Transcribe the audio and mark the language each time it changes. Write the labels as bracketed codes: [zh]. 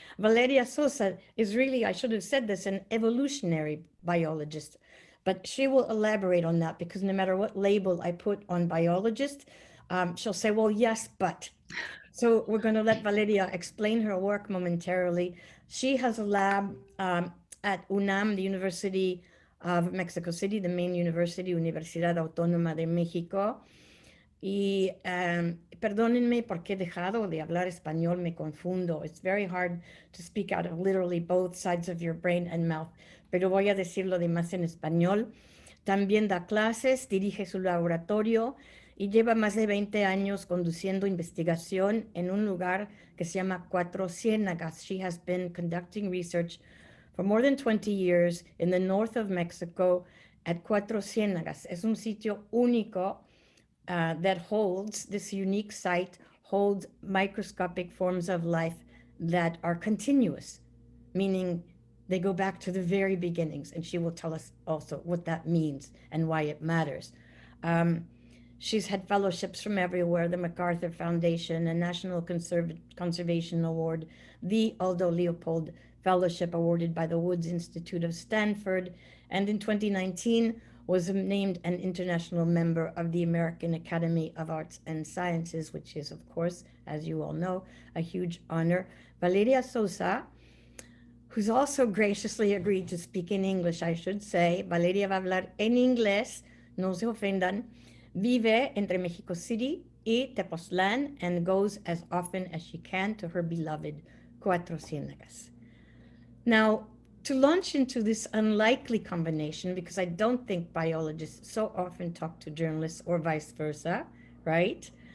[en] Valeria Souza is really, I should have said this, an evolutionary biologist, but she will elaborate on that because no matter what label I put on biologist, she'll say, well, yes, but. So we're going to let Valeria explain her work momentarily. She has a lab at UNAM, the University of Mexico City, the main university, Universidad Autónoma de México. [es] Y perdónenme porque he dejado de hablar español, me confundo. [en] It's very hard to speak out of literally both sides of your brain and mouth, [es] pero voy a decirlo de más en español. También da clases, dirige su laboratorio y lleva más de 20 años conduciendo investigación en un lugar que se llama Cuatro Ciénagas. [en] She has been conducting research for more than 20 years in the north of Mexico at Cuatro Ciénagas. [es] Es un sitio único [en] that holds, this unique site holds microscopic forms of life that are continuous, meaning they go back to the very beginnings. And she will tell us also what that means and why it matters. She's had fellowships from everywhere: the MacArthur Foundation, a National Conservation Award, the Aldo Leopold Fellowship awarded by the Woods Institute of Stanford, and in 2019 was named an international member of the American Academy of Arts and Sciences, which is, of course, as you all know, a huge honor. Valeria Souza, who's also graciously agreed to speak in English, I should say. [es] Valeria va a hablar en inglés, no se ofendan. Vive entre Mexico City y Tepoztlán [en] and goes as often as she can to her beloved Cuatro Ciénegas. Now, to launch into this unlikely combination, because I don't think biologists so often talk to journalists or vice versa, right?